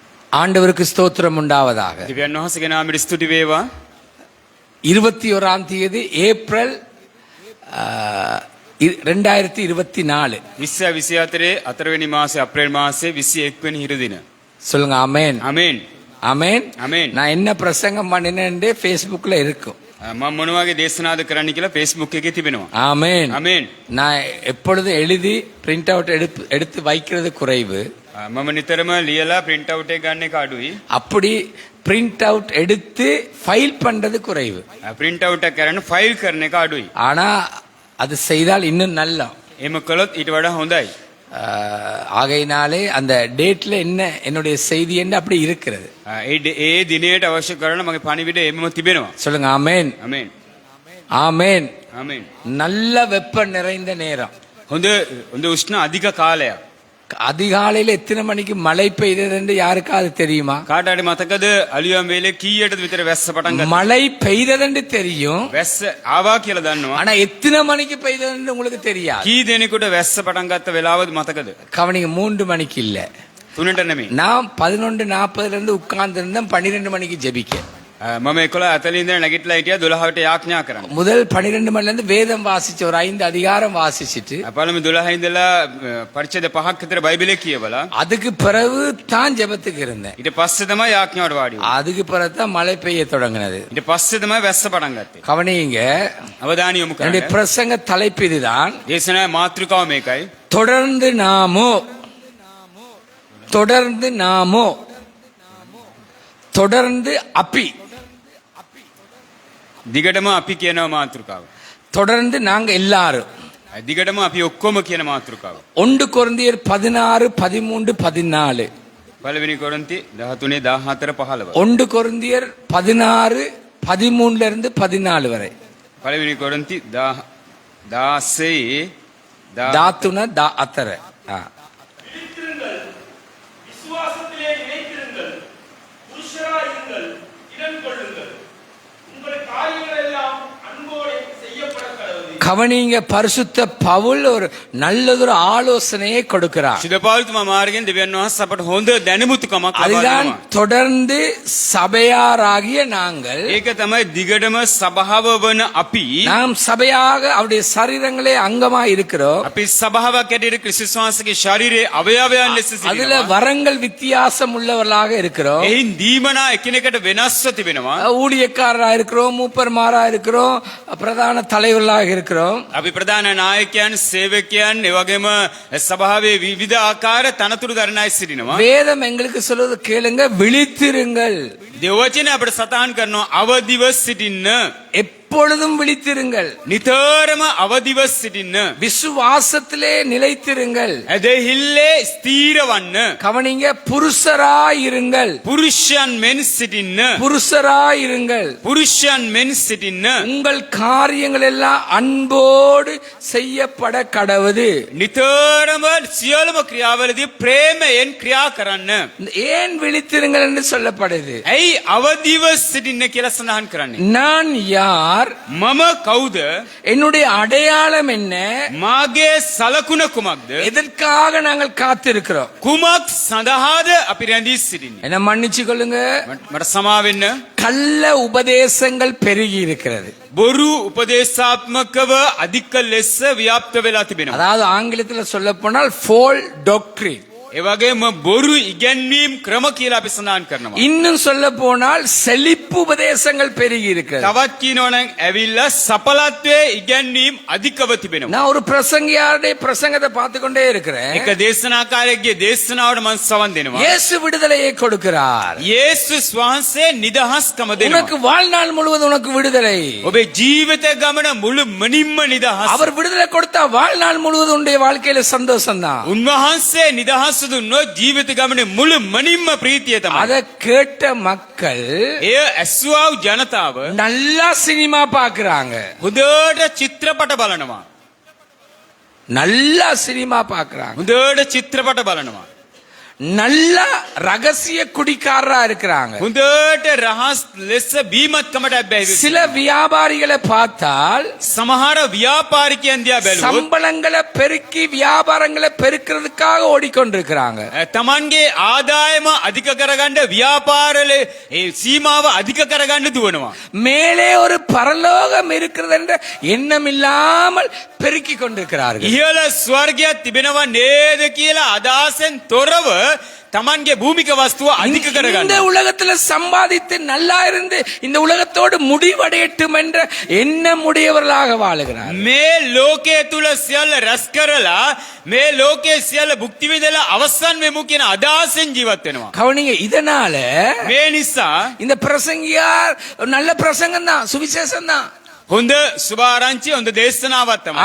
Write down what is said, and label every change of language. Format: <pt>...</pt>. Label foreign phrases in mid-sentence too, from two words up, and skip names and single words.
<ta>ஆண்டவருக்கு ஸ்தோத்திரம் உண்டாவதாக.</ta> <si>දෙවියන් වහන්සේගේ නාමයට ස්තුති වේවා.</si> <ta>21ஆம் தேதி ஏப்ரல் 2024.</ta> <si>2024 4වෙනි මාසේ අප්‍රේල් මාසේ 21 වෙනි හිරු දින.</si> <ta>சொல்லுங்க ஆமென்.</ta> <si>ආමේන්.</si> <ta>ஆமென். ஆமென். நான் என்ன பிரசங்கம் பண்ணினேன்னு Facebookல இருக்கும்.</ta> <si>මම මොන වගේ දේශනාද කරන්න කියලා Facebook එකේ තිබෙනවා.</si> <ta>ஆமென்.</ta> <si>ආමේන්.</si> <ta>நான் எப்பொழுதும் எழுதி</ta> <en>print out</en> <ta>எடுத்து வைக்கிறது குறைவு.</ta> <si>මම නිතරම ලියලා</si> <en>print out</en> <si>එක ගන්න එක අඩුයි.</si> <ta>அப்படி</ta> <en>print out</en> <ta>எடுத்து ஃபைல் பண்றது குறைவு.</ta> <en>print out</en> <si>එක කරන ෆයිල් කරන එක අඩුයි.</si> <ta>ஆனா அது செய்தால் இன்னும் நல்லா.</ta> <si>එහෙම කළොත් ඊට වඩා හොඳයි.</si> <ta>ஆகையினாலே அந்த டேட்ல என்ன என்னுடைய செய்தி என்ன அப்படி இருக்கிறது.</ta> <si>ඒ දිනයට අවශ්‍ය කරන මගේ පණිවිඩ එමම තිබෙනවා.</si> <ta>சொல்லுங்க ஆமென்.</ta> <si>ආමේන්.</si> <ta>ஆமென்.</ta> <si>ආමේන්.</si> <ta>நல்ல வெப்பம் நிறைந்த நேரம்.</ta> <si>හොඳ උෂ්ණ අධික කාලයක්.</si> <ta>அதிகாலையில எத்தனை மணிக்கு மழை பெய்தது என்று யாருக்காவது தெரியுமா?</ta> <si>කාටට මතකද අලියම් වේලේ කීයටද විතර වැස්ස පටන් ගත්තේ?</si> <ta>மழை பெய்தது தெரியும்.</ta> <si>වැස්ස ආවා කියලා දන්නවා.</si> <ta>ஆனா எத்தனை மணிக்கு பெய்தது உங்களுக்கு தெரியாது.</ta> <si>කී දෙනෙකුට වැස්ස පටන් ගත්ත වෙලාවද මතකද?</si> <ta>கவனிங்க, 3 மணிக்கு இல்ல.</ta> <si>3ට නෙමෙයි.</si> <ta>நான் 11:40 இருந்து உட்கார்ந்து இருந்தேன் 12 மணிக்கு ஜெபிக்க.</ta> <si>මම 11:40 ඉඳන් නැගිටලා හිටියා 12ට යාඥා කරන්න.</si> <ta>முதல் 12 மணில இருந்து வேதம் வாசிச்சு ஒரு 5 அதிகாரம் வாசிச்சிட்டு</ta> <si>පළමු 12 ඉඳලා පරිච්ඡේද 5ක් විතර බයිබලේ කියවලා</si> <ta>அதுக்கு பிறகு தான் ஜெபத்துக்கு இருந்தேன்.</ta> <si>ඊට පස්සේ තමයි යාඥාවට වාඩි වුනේ.</si> <ta>அதுக்கு பிறகு தான் மழை பெய்ய தொடங்கினது.</ta> <si>ඊට පස්සේ තමයි වැස්ස පටන් ගත්තේ.</si> <ta>கவனிங்க,</ta> <si>අවධානය යොමු</si> <ta>என்னுடைய</ta> <si>කරන්න.</si> <ta>பிரசங்க தலைப்பு இதுதான்.</ta> <si>දේශනාවේ මාතෘකාව මේකයි.</si> <ta>தொடர்ந்து நாமோ தொடர்ந்து நாமோ தொடர்ந்து அப்பி</ta> <si>දිගටම අපි කියනවා මාතෘකාව.</si> <ta>தொடர்ந்து நாங்க எல்லாரும்.</ta> <si>දිගටම අපි ඔක්කොම කියන මාතෘකාව.</si> <ta>1 கொரிந்தியர் 16 13 14.</ta> <si>පළවෙනි කොරින්ති 13 14 15.</si> <ta>1 கொரிந்தியர் 16 13 இருந்து 14 வரை.</ta> <si>පළවෙනි කොරින්ති 16 தாத்துன தா அத்தர.</si> <ta>விழித்திருங்கள், விசுவாசத்திலே நிலைத்திருங்கள், புருஷராயிருங்கள், இடம் கொள்ளுங்கள். உங்கள் காரியங்கள் எல்லாம் அன்போடு செய்யப்பட கடவுது. கவனிங்க, பரிசுத்த பவுல் ஒரு நல்லதொரு ஆலோசனையை கொடுக்கிறார்.</ta> <si>ශුද්ධ පෞල්තුමා මාර්ගයෙන් දෙවියන් වහන්සේ අපට හොඳ දැනුමුතුකමක් ලබා</si> <ta>அதுதான்</ta> <si>දෙනවා.</si> <ta>தொடர்ந்து சபையாராகிய நாங்கள்</ta> <si>ඒක තමයි දිගටම සභාව වන අපි</si> <ta>நாம் சபையாக அவருடைய சரீரங்களே அங்கமா இருக்கிறோம்.</ta> <si>අපි සභාවක් ඇටියට ක්‍රිස්තුස් වහන්සේගේ ශරීරයේ අවයවයන් ලෙස</si> <ta>அதுல</ta> <si>සිටිනවා.</si> <ta>வரங்கள் வித்தியாசம் உள்ளவர்களாக இருக்கிறோம்.</ta> <si>එයින් දීමනා එකිනෙකට වෙනස්ව තිබෙනවා.</si> <ta>ஊழியக்காரரா இருக்கிறோம், மூப்பர்மாரா இருக்கிறோம், பிரதான தலைவர்களாக இருக்கிறோம்.</ta> <si>අපි ප්‍රධාන නායකයන්, සේවකයන්, ඒ වගේම සභාවේ විවිධ ආකාර තනතුරු දරන අය සිටිනවා.</si> <ta>வேதம் எங்களுக்கு சொல்வது கேளுங்க, விழித்திருங்கள்.</ta> <si>දෙව වචනේ අපිට සටහන් කරනවා අවදිව සිටින්න.</si> <ta>எப்பொழுதும் விழித்திருங்கள்.</ta> <si>නිතරම අවදිව සිටින්න.</si> <ta>விசுவாசத்திலே நிலைத்திருங்கள்.</ta> <si>ඇදහිල්ලේ ස්ථීර වන්න.</si> <ta>கவனிங்க, புருஷராயிருங்கள்.</ta> <si>පුරුෂයන් මෙන් සිටින්න.</si> <ta>புருஷராயிருங்கள்.</ta> <si>පුරුෂයන් මෙන් සිටින්න.</si> <ta>உங்கள் காரியங்கள் எல்லாம் அன்போடு செய்யப்பட கடவுது.</ta> <si>නිතරම සියලුම ක්‍රියාවලදී ප්‍රේමයෙන් ක්‍රියා කරන්න.</si> <ta>ஏன் விழித்திருங்கள் என்று சொல்லப்படுது?</ta> <si>ඇයි අවදිව සිටින්න කියලා සඳහන් කරන්නේ?</si> <ta>நான் யார்?</ta> <si>මම කවුද?</si> <ta>என்னுடைய அடையாளம் என்ன?</ta> <si>මාගේ සලකුණ කුමක්ද?</si> <ta>எதற்காக நாங்கள் காத்திருக்கிறோம்?</ta> <si>කුමක් සඳහාද අපි රැඳී සිටින්නේ?</si> <ta>என்ன மன்னிச்சு கொள்ளுங்க,</ta> <si>මට සමා වෙන්න.</si> <ta>கள்ள உபதேசங்கள் பெருகி இருக்கிறது.</ta> <si>බොරු උපදේශාත්මකව අධික ලෙස ව්‍යාප්ත වෙලා තිබෙනවා.</si> <ta>அதாவது ஆங்கிலத்தில் சொல்ல போனால்</ta> <en>false doctrine.</en> <si>ඒ වගේම බොරු ඉගැන්වීම් ක්‍රම කියලා අපි සඳහන් කරනවා.</si> <ta>இன்னும் சொல்ல போனால் செழிப்பு உபதேசங்கள் பெருகி இருக்கிறது.</ta> <si>තවත් කියනවා නම් ඇවිල්ලා සපලත්වයේ ඉගැන්වීම් අධිකව තිබෙනවා.</si> <ta>நான் ஒரு பிரசங்கியாருடைய பிரசங்கத்தை பார்த்து கொண்டே இருக்கிறேன்.</ta> <si>එක දේශනාකාරයෙක්ගේ දේශනාවට මම සවන් දෙනවා.</si> <ta>இயேசு விடுதலையை கொடுக்கிறார்.</ta> <si>යේසුස් වහන්සේ නිදහස්කම</si> <ta>உனக்கு</ta> <si>දෙනවා.</si> <ta>வாழ்நாள் முழுவதும் உனக்கு விடுதலை.</ta> <si>ඔබේ ජීවිත ගමන මුළු මනින්ම නිදහස්.</si> <ta>அவர் விடுதலை கொடுத்தா வாழ்நாள் முழுவதும் உன்னுடைய வாழ்க்கையில சந்தோஷம் தான்.</ta> <si>උන්වහන්සේ නිදහස් දුන්නොත් ජීවිත ගමනේ මුළු මනින්ම ප්‍රීතිය තමයි.</si> <ta>அதை கேட்ட மக்கள்</ta> <si>එය ඇසුවා වූ ජනතාව</si> <ta>நல்லா சினிமா பாக்குறாங்க.</ta> <si>හොඳට චිත්‍රපට බලනවා.</si> <ta>நல்லா சினிமா பாக்குறாங்க.</ta> <si>හොඳට චිත්‍රපට බලනවා.</si> <ta>நல்ல ரகசிய குடிக்காரரா இருக்கிறாங்க.</ta> <si>හොඳට රහස් ලෙස බීමත්කමට ඇබ්බැහි</si> <ta>சில வியாபாரிகளை பார்த்தால்</ta> <si>සමහර ව්‍යාපාරිකයන් දිහා බැලුවොත්</si> <ta>சம்பளங்களை பெருக்கி வியாபாரங்களை பெருக்கிறதுக்காக ஓடிக்கொண்டிருக்கிறாங்க.</ta> <si>තමන්ගේ ආදායම අධික කරගන්න ව්‍යාපාරවල ඒ සීමාව අධික කරගන්න දුවනවා.</si> <ta>மேலே ஒரு பரலோகம் இருக்கிறது என்ற எண்ணம் இல்லாமல் பெருக்கிக் கொண்டிருக்கிறார்கள்.</ta> <si>ඉහළ ස්වර්ගයක් තිබෙනවා නේද කියලා අදහසෙන් තොරව තමන්ගේ භූමික වස්තුව අධික</si> <ta>இந்த</ta> <si>කරගන්න.</si> <ta>உலகத்துல சம்பாதித்து நல்லா இருந்து இந்த உலகத்தோடு முடிவடையட்டும் என்ற எண்ணம் உடையவர்களாக வாழுகிறார்.</ta> <si>මේ ලෝකයේ තුල සියල්ල රැස් කරලා මේ ලෝකයේ සියල්ල භුක්ති විඳලා අවසන් වෙමු කියන අදහසෙන් ජීවත් වෙනවා.</si> <ta>கவனிங்க, இதனால</ta> <si>මේ නිසා</si> <ta>இந்த பிரசங்கியார் நல்ல பிரசங்கம் தான், சுவிசேஷம் தான்.</ta> <si>හොඳ සුභාරංචි හොඳ දේශනාවක් තමයි.</si>